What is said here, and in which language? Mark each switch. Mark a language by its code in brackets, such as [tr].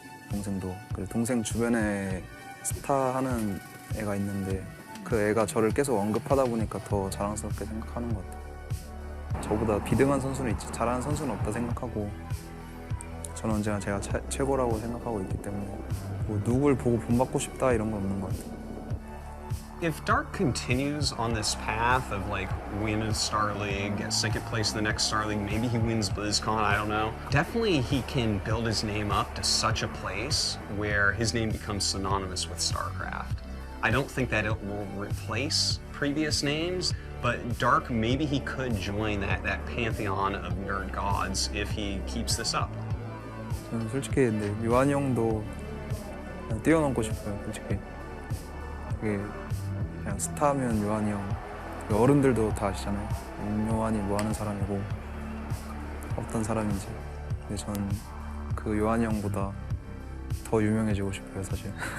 [ko] 동생도 그리고 동생 주변에 스타 하는 애가 있는데 그 애가 저를 계속 언급하다 보니까 더 자랑스럽게 생각하는 것 같아요. 저보다 비등한 선수는 있지 잘하는 선수는 없다 생각하고 저는 언제나 제가 최고라고 생각하고 있기 때문에 뭐 누굴 보고 본받고 싶다 이런 건 없는 것 같아요. [en] If Dark continues on this path of like win a Star League, get second place in the next Star League, maybe he wins BlizzCon, I don't know. Definitely he can build his name up to such a place where his name becomes synonymous with StarCraft. I don't think that it will replace previous names, but Dark, maybe he could join that pantheon of nerd gods if he keeps this up. [ko] 저는 솔직히 근데 요한이 형도 그냥 뛰어넘고 싶어요, 솔직히. 그게 그냥 스타면 요한이 형, 어른들도 다 아시잖아요. 요한이 뭐 하는 사람이고 어떤 사람인지. 근데 저는 그 요한이 형보다 더 유명해지고 싶어요, 사실.